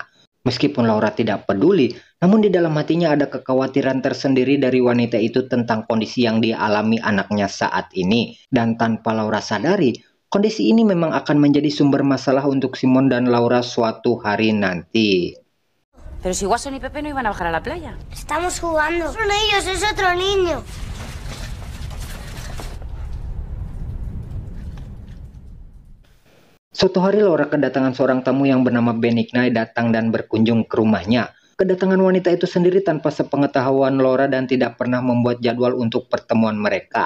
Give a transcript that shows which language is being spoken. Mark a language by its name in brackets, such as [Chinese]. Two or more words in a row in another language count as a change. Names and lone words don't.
[Indonesian] Meskipun Laura tidak peduli, namun di dalam hatinya ada kekhawatiran tersendiri dari wanita itu tentang kondisi yang dialami anaknya saat ini. Dan tanpa Laura sadari, kondisi ini memang akan menjadi sumber masalah untuk Simon dan Laura suatu hari nanti. [Spanish] Pero si Watson y Pepe no iban a bajar a la playa. Estamos jugando. Son ellos, es otro niño. [Indonesian] Suatu hari Laura kedatangan seorang tamu yang bernama Benigna datang dan berkunjung ke rumahnya. Kedatangan wanita itu sendiri tanpa sepengetahuan Laura dan tidak pernah membuat jadwal untuk pertemuan mereka.